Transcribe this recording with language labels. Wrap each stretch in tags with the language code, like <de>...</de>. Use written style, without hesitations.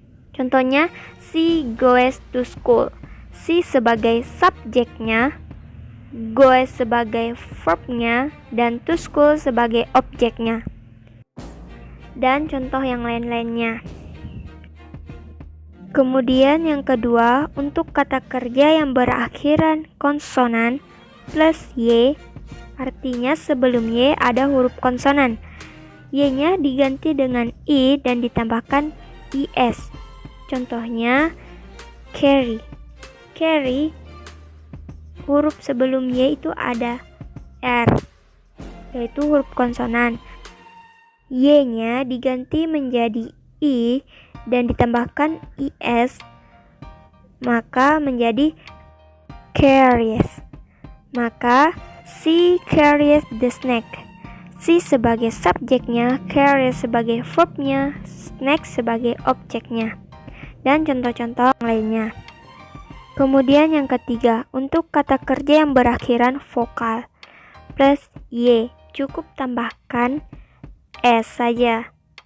<id>Contohnya,</id> <en>she goes to school.</en> <id>She sebagai subjeknya, goes sebagai verbnya, dan to school sebagai objeknya. Dan contoh yang lain-lainnya. Kemudian yang kedua, untuk kata kerja yang berakhiran konsonan plus Y, artinya sebelum Y ada huruf konsonan. Y-nya diganti dengan I dan ditambahkan IS. Contohnya carry. Carry, huruf sebelum Y itu ada R, yaitu huruf konsonan. Y-nya diganti menjadi I dan ditambahkan IS, maka menjadi carries. Maka</id> <en>she carries the snack.</en> <id>She sebagai subjeknya, carries sebagai verbnya, snack sebagai objeknya, dan contoh-contoh lainnya. Kemudian yang ketiga, untuk kata kerja yang berakhiran vokal plus Y, cukup tambahkan S saja.</id>